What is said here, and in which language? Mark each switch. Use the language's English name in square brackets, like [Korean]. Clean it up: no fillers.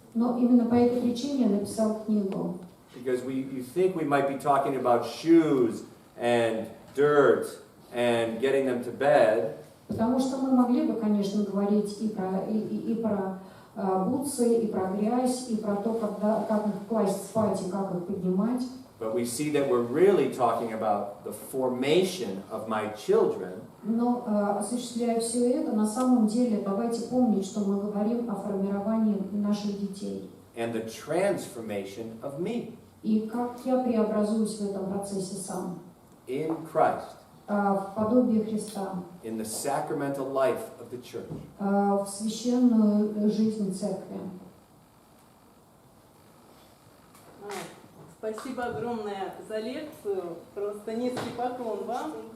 [Russian] Но именно по этой причине я написал книгу. [English] Because you think we might be talking about shoes and dirt and getting them to bed. [Russian] Потому что мы могли бы, конечно, говорить и про бутсы, и про грязь, и про то, как их класть спать и как их поднимать. [English] But we see that we're really talking about the formation of my children. [Russian] Но осуществляя все это, на самом деле, давайте помнить, что мы говорим о формировании наших детей. [English] And the transformation of me. [Russian] И как я преобразуюсь в этом процессе сам. [English] In Christ. [Russian] В подобие Христа. [English] In the sacramental life of the church. [Russian] В священную жизнь церкви. Спасибо огромное за лекцию. Просто низкий поклон вам.